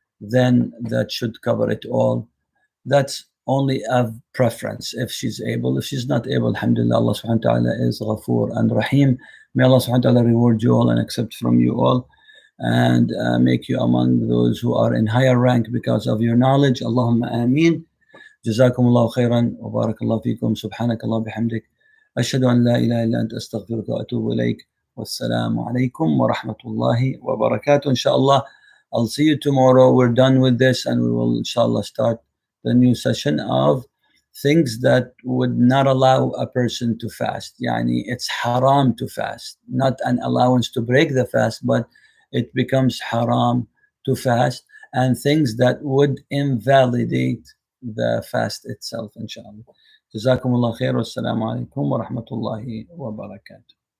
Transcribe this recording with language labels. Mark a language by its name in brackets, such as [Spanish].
[English] then that should cover it all. That's only a preference if she's able. If she's not able, alhamdulillah, Allah subhanahu wa ta'ala is Ghafoor and Rahim. May Allah subhanahu wa ta'ala reward you all and accept from you all, and make you among those who are in higher rank because of your knowledge. Allahumma ameen. [Arabic] جزاكم الله خيرا وبارك الله فيكم. سبحانك الله بحمدك أشهد أن لا إله إلا أنت أستغفرك وأتوب إليك. والسلام عليكم ورحمة الله وبركاته. [English] Inshallah, I'll see you tomorrow. We're done with this, and we will inshallah start the new session of things that would not allow a person to fast. Yani it's haram to fast, not an allowance to break the fast, but it becomes haram to fast, and things that would invalidate the fast itself, inshallah. Jazakumullah khair. Wassalamu alaikum wa rahmatullahi wa barakatuh.